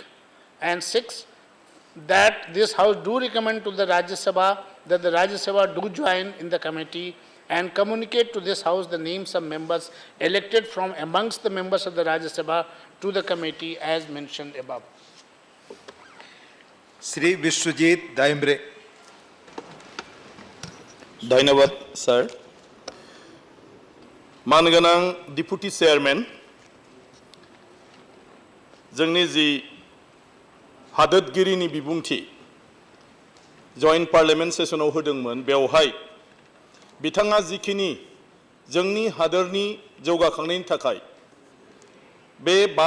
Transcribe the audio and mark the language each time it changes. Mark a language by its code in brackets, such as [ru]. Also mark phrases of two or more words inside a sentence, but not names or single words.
[en] And 6, that this House do recommend to the Rajya Sabha that the Rajya Sabha do join in the committee and communicate to this House the names of members elected from amongst the members of the Rajya Sabha to the committee as mentioned above. Shri Vishwajit Daimbre. [hi] Dhanyavad, sir. [en] Manganang Deputy Chairman, [brx] जोंनि जि हादोरगिरिनि बिबुंथि [en] joint parliament [brx] सेसनाव होदोंमोन बेवहाय बिथाङा जिखिनि जोंनि हादोरनि जौगाखांनायनि थाखाय बे 5